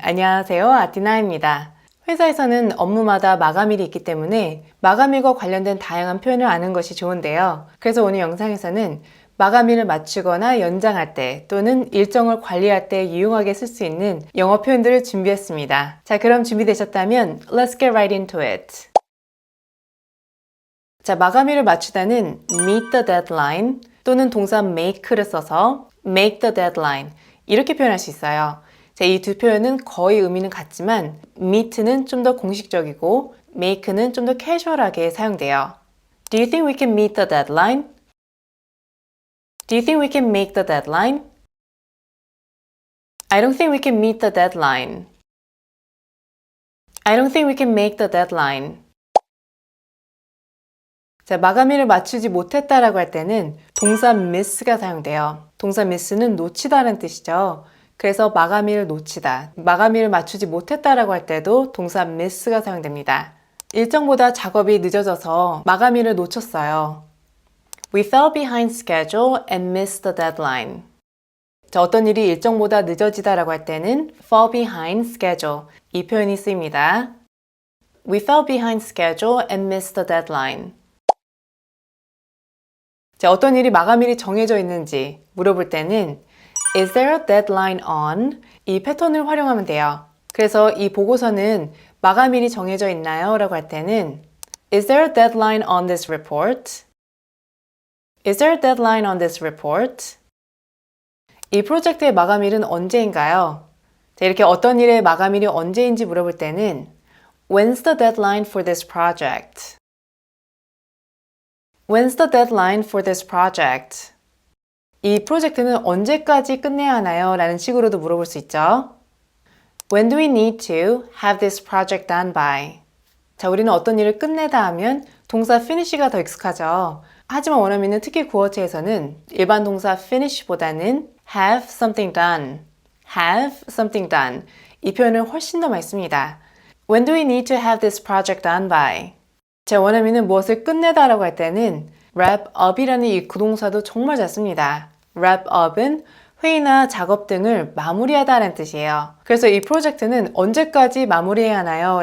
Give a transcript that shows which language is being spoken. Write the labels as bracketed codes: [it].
[ko] 안녕하세요, 아티나입니다. 회사에서는 업무마다 마감일이 있기 때문에 마감일과 관련된 다양한 표현을 아는 것이 좋은데요. 그래서 오늘 영상에서는 마감일을 맞추거나 연장할 때 또는 일정을 관리할 때 유용하게 쓸 수 있는 영어 표현들을 준비했습니다. 자, 그럼 준비되셨다면 [en] Let's get right into it. [ko] 자, 마감일을 맞추다는 [en] meet the deadline [ko] 또는 동사 make를 써서 [en] make the deadline [ko] 이렇게 표현할 수 있어요. 이 두 표현은 거의 의미는 같지만 meet는 좀 더 공식적이고 make는 좀 더 캐주얼하게 사용돼요. [en] Do you think we can meet the deadline? Do you think we can make the deadline? I don't think we can meet the deadline. I don't think we can make the deadline. [ko] 자, 마감일을 맞추지 못했다라고 할 때는 동사 miss가 사용돼요. 동사 miss는 놓치다라는 뜻이죠. 그래서 마감일을 놓치다, 마감일을 맞추지 못했다라고 할 때도 동사 miss가 사용됩니다. 일정보다 작업이 늦어져서 마감일을 놓쳤어요. [en] We fell behind schedule and missed the deadline. [ko] 자, 어떤 일이 일정보다 늦어지다라고 할 때는 [en] fall behind schedule [ko] 이 표현이 쓰입니다. [en] We fell behind schedule and missed the deadline. [ko] 자, 어떤 일이 마감일이 정해져 있는지 물어볼 때는 [en] Is there a deadline on? [ko] 이 패턴을 활용하면 돼요. 그래서 이 보고서는 마감일이 정해져 있나요? 라고 할 때는 [en] Is there a deadline on this report? Is there a deadline on this report? [ko] 이 프로젝트의 마감일은 언제인가요? 자, 이렇게 어떤 일의 마감일이 언제인지 물어볼 때는 [en] When's the deadline for this project? When's the deadline for this project? [ko] 이 프로젝트는 언제까지 끝내야 하나요? 라는 식으로도 물어볼 수 있죠. [en] When do we need to have this project done by? [ko] 자, 우리는 어떤 일을 끝내다 하면 동사 finish가 더 익숙하죠. 하지만 원어민은 특히 구어체에서는 일반 동사 finish보다는 [en] have something done, have something done [ko] 이 표현을 훨씬 더 많이 씁니다. [en] When do we need to have this project done by? [ko] 제 원어민은 무엇을 끝내다 라고 할 때는 wrap up이라는 이 구동사도 정말 잘 씁니다. wrap up은 회의나 작업 등을 마무리하다 라는 뜻이에요. 그래서 이 프로젝트는 언제까지 마무리해야 하나요?